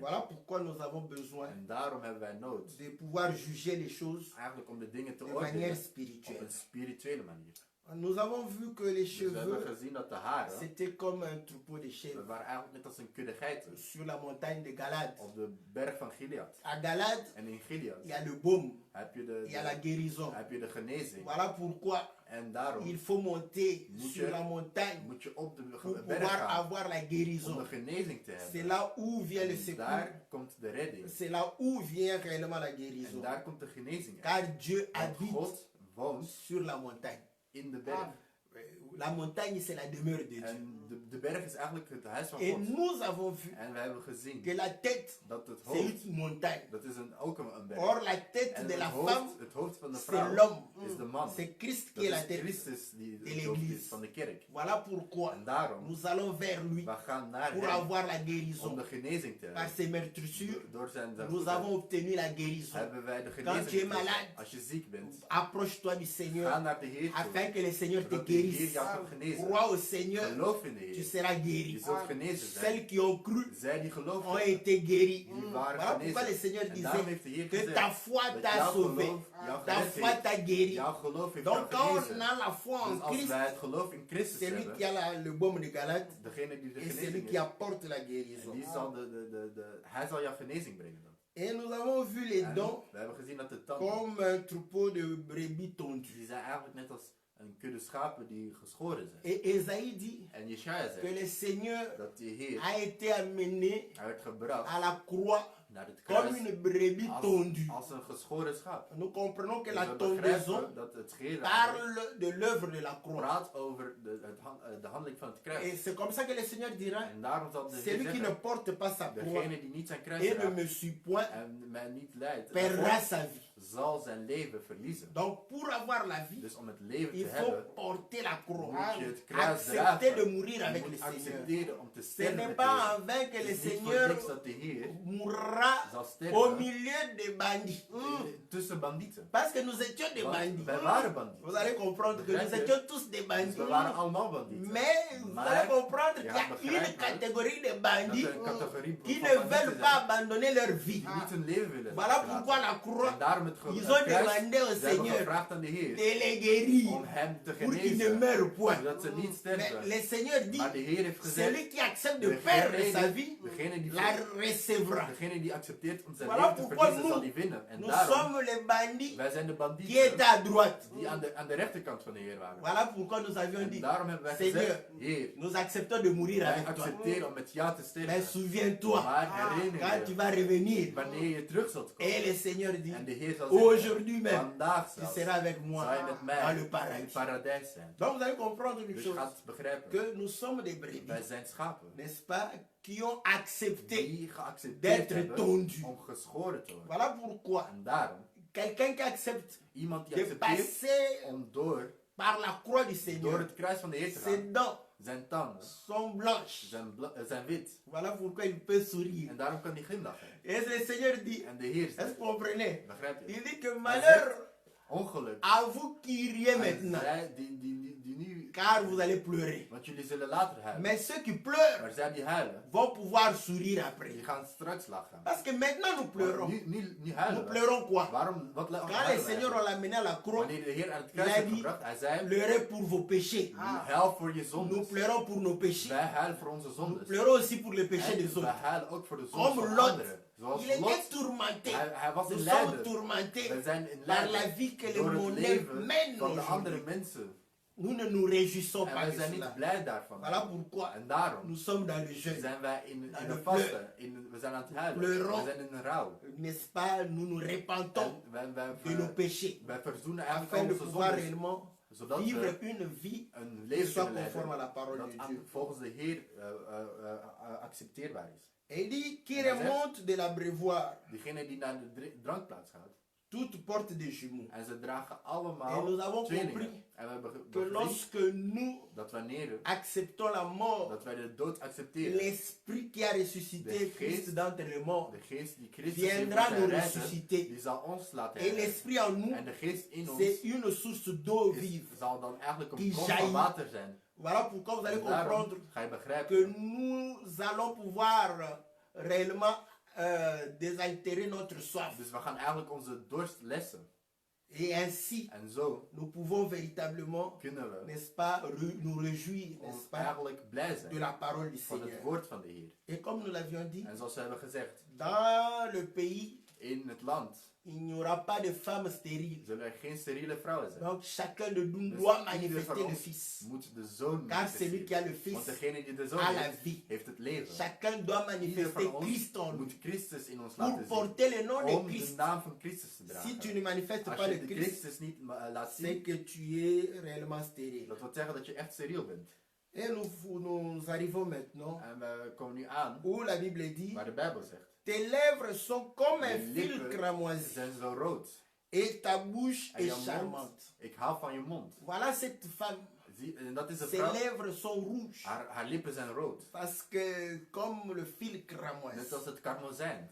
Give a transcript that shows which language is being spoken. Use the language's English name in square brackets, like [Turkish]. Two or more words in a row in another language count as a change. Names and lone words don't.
[French] Voilà pourquoi nous avons besoin [Dutch] En daarom hebben wij nood, [French] de pouvoir juger les choses [Dutch] eigenlijk om de dingen te [French] de manière [Dutch] oordelen op [French] spirituelle. [Dutch] een spirituele manier. [French] Nous avons vu que les [Dutch] Dus we hebben [French] cheveux, [Dutch] gezien dat de haren, [French] c'était comme un troupeau de [Dutch] dat [French] chèvres [Dutch] waren eigenlijk net als een kudde geiten [French] sur la montagne de Galade. [Dutch] op de berg van Gilead. [French] À Galade, [Dutch] En in Gilead [French] il y a le baume, [Dutch] heb je [French] il y a la guérison. [Dutch] heb je de genezing. [French] Voilà pourquoi [Dutch] En daarom [French] il faut monter [Dutch] Moet [French] sur [Dutch] je- [French] la montagne [Dutch] moet je op de [French] pour [Dutch] berg [French] pouvoir [Dutch] gaan [French] avoir la [Dutch] om [French] guérison. [Dutch] de genezing te [French] C'est [Dutch] hebben. [French] là où vient le [Dutch] En [French] secours. [Dutch] daar komt de redding. [French] C'est là où vient réellement la [Dutch] En [French] guérison. [Dutch] daar komt de genezing uit. [French] Car Dieu [Dutch] Want [French] habite [Dutch] God woont [French] sur la montagne. [Dutch] in de berg. [French] La montagne, c'est la demeure de Dieu. [Dutch] En de berg is eigenlijk het huis van [French] Et [Dutch] God. [French] nous avons vu [Dutch] En we hebben gezien [French] que la tête, [Dutch] dat het [French] c'est [Dutch] hoofd, [French] une montagne. [Dutch] dat is ook een berg. [French] Or, la tête [Dutch] En [French] de la [Dutch] het [French] femme, [Dutch] hoofd van de [French] c'est [Dutch] vrouw [French] l'homme. [Dutch] is de man. [French] C'est Christ qui [Dutch] Dat [French] est la [Dutch] is [French] tête. [Dutch] Christus die [French] de [Dutch] het hoofd [French] l'église. [Dutch] is van de kerk. [French] Voilà pourquoi [Dutch] En daarom, [French] nous allons vers lui [Dutch] we gaan naar [French] pour [Dutch] hem [French] avoir la [Dutch] om [French] guérison. [Dutch] de genezing te [French] Par [Dutch] hebben. [French] ses meurtrissures, [Dutch] Door zijn [French] nous [Dutch] voeten [French] avons obtenu la guérison. [Dutch] hebben wij de [French] Quand tu es [Dutch] genezing [French] malade, [Dutch] gekregen. Als je ziek bent, [French] approche-toi du [Dutch] ga [French] Seigneur [Dutch] naar de Heer toe. [French] afin que le Seigneur te [Dutch] Zodat de Heer [French] guérisse. [Dutch] jou kan genezen. [French] Crois au Seigneur, [Dutch] Geloof in de [French] tu [Dutch] Heer. [French] seras [Dutch] Je [French] guéri. [Dutch] zult genezen zijn. [French] Celles qui ont cru [Dutch] Zij die geloofden, [French] ont été guéries. [Dutch] die waren [French] Voilà pourquoi le [Dutch] genezen. [French] Seigneur [Dutch] En daarom [French] disait [Dutch] heeft de Heer [French] que [Dutch] gezegd [French] ta foi [Dutch] dat [French] t'a [Dutch] jouw [French] sauvé. [Dutch] geloof jou [French] Ta [Dutch] gered [French] foi [Dutch] heeft. [French] t'a guéri. [Dutch] Jouw geloof heeft [French] Donc [Dutch] jou [French] quand on [Dutch] genezen. [French] a la foi en [Dutch] Dus als [French] Christ, [Dutch] wij het geloof in Christus [French] c'est lui [Dutch] hebben, [French] qui a le baume de Galate [Dutch] degene die de [French] et c'est lui [Dutch] genezing [French] qui [Dutch] heeft, [French] apporte la [Dutch] en [French] guérison. [Dutch] die zal hij zal jou genezing brengen dan. [French] Et nous avons vu les [Dutch] En [French] dons [Dutch] we hebben gezien dat de tanden, [French] comme un troupeau de brebis tondues. [Dutch] die zijn eigenlijk net als een kudde schapen die geschoren zijn. [French] Et Esaïe dit [Dutch] En Jesaja [French] que [Dutch] zegt [French] le Seigneur [Dutch] dat de Heer, [French] a été amené [Dutch] hij werd gebracht [French] à la croix [Dutch] naar het [French] comme [Dutch] kruis [French] une brebis tondue. [Dutch] als een geschoren schaap. [French] Nous comprenons que [Dutch] Dus [French] la [Dutch] we [French] tondaison [Dutch] begrijpen dat het scheren [French] parle de l'œuvre de la croix. [Dutch] praat over de handeling van het [French] Et [Dutch] kruis. [French] c'est comme ça que le Seigneur dira, [Dutch] En daarom zal de Heer [French] celui qui ne [Dutch] zeggen, [French] porte pas sa croix [Dutch] degene die niet zijn kruis [French] et ne [Dutch] draagt [French] me suit point [Dutch] en mij niet leidt, [French] perdra sa vie. [Dutch] zal zijn leven verliezen. [French] Donc pour avoir la vie, [Dutch] Dus om het leven [French] il [Dutch] te [French] faut [Dutch] hebben, [French] porter la croix. [Dutch] moet je het kruis [French] Accepter de [Dutch] dragen. [French] mourir [Dutch] Je [French] avec le [Dutch] moet [French] Seigneur. [Dutch] accepteren om te [French] Ce [Dutch] sterven [French] n'est [Dutch] met de [French] pas [Dutch] Heer. [French] en vain que [Dutch] Het [French] le [Dutch] is niet voor [French] Seigneur [Dutch] niks dat de Heer [French] mourra [Dutch] zal [French] au [Dutch] sterven [French] milieu des bandits. [Dutch] tussen bandieten. [French] Parce que nous étions des [Dutch] Want [French] bandits. [Dutch] wij waren bandieten. [French] Vous allez comprendre que nous étions tous des [Dutch] Dus [French] bandits. [Dutch] we waren allemaal bandieten. [French] Mais vous [Dutch] Maar [French] allez comprendre qu'il y [Dutch] ja, [French] a [Dutch] begrijp [French] une [Dutch] me, [French] catégorie de [Dutch] dat [French] bandits [Dutch] er een categorie [French] qui [Dutch] van [French] ne [Dutch] bandieten [French] veulent [Dutch] zijn [French] pas abandonner leur vie. [Dutch] die niet hun leven willen [French] Voilà [Dutch] laten. [French] pourquoi la croix, [Dutch] En daarom het [French] ils [Dutch] het [French] ont [Dutch] kruis, [French] demandé au [Dutch] ze hebben [French] Seigneur [Dutch] gevraagd aan de Heer [French] de les guérir [Dutch] om hem te [French] pour qu'ils ne [Dutch] genezen, [French] meurent point. [Dutch] zodat ze niet [French] Mais [Dutch] sterven. [French] le Seigneur dit, [Dutch] Maar de Heer heeft gezegd, [French] celui qui accepte de perdre sa vie, [Dutch] degene die, [French] la recevra. [Dutch] degene die accepteert om zijn [French] Voilà [Dutch] leven te [French] pourquoi [Dutch] verliezen, zal die winnen. En [French] Nous [Dutch] daarom, [French] sommes les bandits [Dutch] wij zijn de [French] qui [Dutch] bandieten [French] étaient à droite. [Dutch] die aan de rechterkant van de Heer waren. [French] Voilà pourquoi nous avions [Dutch] En [French] dit, [Dutch] daarom hebben wij [French] Seigneur, [Dutch] gezegd, Heer, [French] nous acceptons de mourir [Dutch] wij [French] avec toi. [Dutch] accepteren om met jou te [French] Mais [Dutch] sterven. [French] souviens-toi, [Dutch] Maar herinner [French] quand tu [Dutch] je, [French] vas revenir, [Dutch] wanneer je terug zult [French] et [Dutch] komen, [French] le Seigneur dit, [Dutch] en de Heer zal zeggen, [French] aujourd'hui même, [Dutch] vandaag [French] tu [Dutch] zelfs, [French] seras avec moi [Dutch] zal je met mij [French] dans le [Dutch] in het [French] paradis. [Dutch] paradijs zijn. [French] Donc vous allez comprendre une [Dutch] Dus je [French] chose, [Dutch] gaat begrijpen, [French] que nous sommes des brebis, [Dutch] wij zijn schapen [French] n'est-ce pas, qui ont accepté. [Dutch] die geaccepteerd [French] d'être [Dutch] hebben [French] tondus. [Dutch] om geschoren te worden. [French] Voilà pourquoi [Dutch] En daarom, [French] quelqu'un qui accepte [Dutch] iemand die [French] de [Dutch] accepteert [French] passer [Dutch] om door [French] par la croix du [Dutch] door [French] Seigneur, [Dutch] het kruis van de Heer te [French] ses [Dutch] gaan, [French] dents [Dutch] zijn tanden [French] sont blanches. [Dutch] zijn wit. [French] Voilà pourquoi il peut sourire. [Dutch] En daarom kan hij glimlachen. [French] Et le Seigneur dit, [Dutch] En de Heer [French] est-ce que [Dutch] zegt, [French] vous comprenez? [Dutch] begrijp je? [French] Il dit que malheur [Dutch] Ongeluk. [French] à vous qui riez [Dutch] En [French] maintenant, [Dutch] zij die nu, [French] car vous allez pleurer. [Dutch] want jullie zullen later huilen. [French] Mais ceux qui pleurent [Dutch] Maar zij die huilen, [French] vont pouvoir sourire après. [Dutch] die gaan straks lachen. [French] Parce que maintenant nous pleurons. [Dutch] Nu [French] Nous [Dutch] huilen we. [French] pleurons quoi? [Dutch] Waarom? Wat [French] Quand le [Dutch] huilen [French] Seigneur [Dutch] wij? [French] l'a amené à la croix, [Dutch] Wanneer de Heer aan het [French] il [Dutch] kruis [French] a [Dutch] heeft [French] dit, [Dutch] gebracht, hij zei, [French] pleurez pour vos péchés. [Dutch] huil voor je [French] Nous [Dutch] zondes. [French] pleurons pour nos péchés. [Dutch] Wij huilen voor onze [French] Nous [Dutch] zondes. [French] pleurons aussi pour les péchés [Dutch] En [French] des [Dutch] wij [French] autres. [Dutch] huilen ook voor de zondes [French] Comme [Dutch] van [French] Lot. [Dutch] anderen. Zoals [French] Il était [Dutch] Lot. [French] tourmenté. [Dutch] Hij was [French] Nous [Dutch] in [French] sommes [Dutch] lijden. [French] tourmentés [Dutch] We zijn in [French] par la [Dutch] lijden [French] vie que le [Dutch] door het [French] monde [Dutch] leven [French] mène [Dutch] van de andere [French] aujourd'hui. [Dutch] mensen. [French] Nous ne nous réjouissons [Dutch] En [French] pas [Dutch] wij [French] de [Dutch] zijn niet [French] cela. [Dutch] blij daarvan. [French] Voilà pourquoi [Dutch] En daarom [French] nous sommes dans le jeûne. [Dutch] zijn wij in [French] Dans [Dutch] de [French] le [Dutch] vasten. We zijn aan het huilen. [French] pleurons. [Dutch] We zijn in een rouw. [French] N'est-ce pas? Nous nous repentons [Dutch] En [French] de nos péchés [Dutch] wij verzoenen eigenlijk [French] afin de [Dutch] onze [French] pouvoir [Dutch] zondes. [French] réellement [Dutch] Zodat [French] vivre [Dutch] we [French] une vie [Dutch] een [French] qui [Dutch] leven [French] soit [Dutch] kunnen [French] conforme à [Dutch] leiden [French] la parole [Dutch] dat [French] de Dieu. [Dutch] volgens de Heer accepteerbaar is. [French] Et il dit qui [Dutch] En hij zegt, [French] remonte de l'abreuvoir [Dutch] diegene die naar de drankplaats gaat, [French] toute porte des jumeaux. [Dutch] en ze dragen [French] Et [Dutch] allemaal [French] nous avons [Dutch] tweelingen. [French] compris [Dutch] En we hebben [French] que [Dutch] bevriend [French] lorsque nous [Dutch] dat wanneer [French] acceptons la mort, [Dutch] dat wij de dood accepteren, [French] l'esprit qui a ressuscité [Dutch] De [French] Christ [Dutch] geest- [French] d'entre les morts [Dutch] de geest die Christus heeft [French] viendra nous [Dutch] redden, [French] ressusciter. [Dutch] die zal ons laten [French] Et [Dutch] redden. [French] l'esprit en nous, [Dutch] En de geest in ons [French] c'est une source d'eau vive. [Dutch] zal dan eigenlijk [French] die [Dutch] een bron van [French] jaillit. [Dutch] water zijn. [French] Voilà pourquoi vous allez [Dutch] En daarom [French] comprendre [Dutch] ga je [French] que [Dutch] begrijpen [French] nous allons pouvoir réellement désaltérer notre soif. [Dutch] dus we gaan eigenlijk onze dorst lessen. [French] Et ainsi, [Dutch] En zo [French] nous pouvons véritablement, [Dutch] kunnen we [French] n'est-ce pas, nous réjouir, n'est-ce [Dutch] ons [French] pas, [Dutch] eigenlijk blij [French] de [Dutch] zijn [French] la parole du [Dutch] van het [French] Seigneur. [Dutch] woord van de Heer. [French] Et comme nous l'avions dit, [Dutch] En zoals we hebben gezegd, [French] dans le pays, [Dutch] in het land [French] il n'y aura pas de femmes stériles. [Dutch] zullen er geen steriele vrouwen zijn. [French] Donc chacun de nous [Dutch] Dus [French] doit [Dutch] ieder [French] manifester [Dutch] van [French] le [Dutch] ons [French] Fils. [Dutch] moet de zoon [French] Car celui qui a le [Dutch] manifesteren. Want [French] Fils [Dutch] degene die de zoon [French] a la [Dutch] heeft, [French] vie. [Dutch] heeft het leven. [French] Chacun doit [Dutch] Ieder [French] manifester [Dutch] van ons [French] Christ en nous [Dutch] moet Christus in ons [French] pour [Dutch] laten zien. [French] porter le nom de [Dutch] Om de [French] Christ. [Dutch] naam van Christus te [French] Si tu [Dutch] dragen. [French] ne manifestes [Dutch] Als [French] pas [Dutch] je [French] le [Dutch] de [French] Christ, [Dutch] Christus niet laat [French] c'est [Dutch] zien, [French] que tu es réellement stérile. [Dutch] dat wil zeggen dat je echt steriel bent. [French] Et nous arrivons maintenant [Dutch] En we komen nu aan [French] où la Bible dit [Dutch] waar de Bijbel zegt. [French] tes lèvres sont comme un [Dutch] Je [French] fil [Dutch] lippen [French] cramoisi [Dutch] zijn zo rood. [French] et ta bouche [Dutch] En [French] est [Dutch] je mond, [French] charmante. [Dutch] ik hou van je mond. [French] Voilà cette femme. [Dutch] En dat is een [French] Ses [Dutch] vrouw. [French] lèvres sont rouges [Dutch] Haar lippen zijn rood. [French] parce que comme le fil cramoisi. [Dutch] Net als het karmozijn.